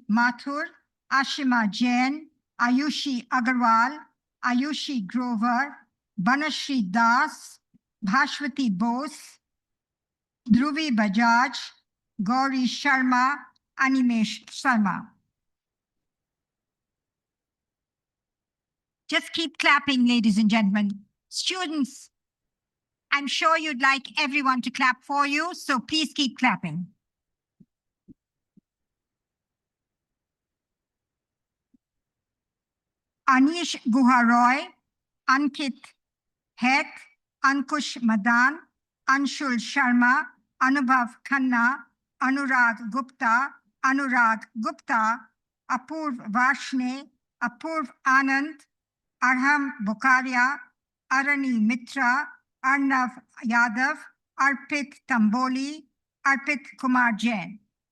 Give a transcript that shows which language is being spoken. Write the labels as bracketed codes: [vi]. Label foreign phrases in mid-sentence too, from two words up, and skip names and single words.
[en] Mathur, Ashima Jain, Ayushi Agarwal, Ayushi Grover, Banashri Das, Bhashwati Bose, Dhruvi Bajaj, Gauri Sharma, Animesh Sharma. Just keep clapping, ladies and gentlemen. Students, I'm sure you'd like everyone to clap for you, so please keep clapping. Anish Guharoy, Ankit Hek, Ankush Madan, Anshul Sharma, Anubhav Khanna, Anurag Gupta, Apurv Varshne, Apurv Anand, Arham Bokaria, Arani Mitra, Arnav Yadav, Arpit Tamboli, Arpit Kumar Jain.